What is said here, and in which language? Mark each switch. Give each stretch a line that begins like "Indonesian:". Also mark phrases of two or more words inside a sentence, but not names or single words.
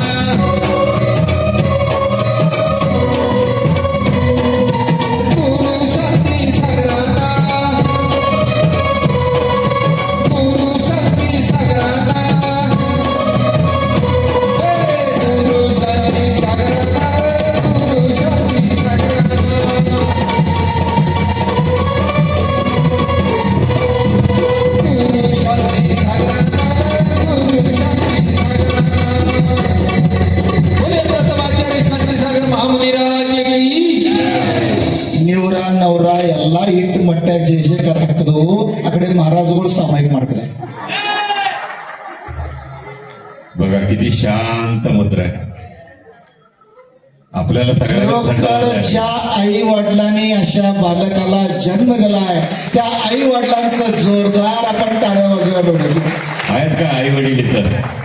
Marathi: गुरु शांती सागरांना, गुरु शांती सागरांना, गुरु शांती सागरांना, गुरु शांती सागरांना, गुरु शांती सागरांना, गुरु शांती सागरांना. बोले प्रथमाचार्य शांती सागर महामुनिराज की.
Kannada: ನಿವ್ರ ನವ್ರ ಎಲ್ಲ ಇಟ್ಟು ಮಟ್ಟ ಜಯ ಜಯಕಾರ ಹಾಕದು ಆ ಕಡೆ ಮಹಾರಾಜಗಳು ಸಾಮಾಯಿಕ ಮಾಡ್ತಾರೆ.
Marathi: बघा किती शांत मुद्रा आहे. आपल्याला सगळ्यांना थंड खरोखर वाजतंय. ज्या आई वडिलांनी अशा बालकाला जन्म दिलाय त्या आई वडिलांचं जोरदार आपण टाळ्या वाजवा बघू. आहेत का आई वडील इतर?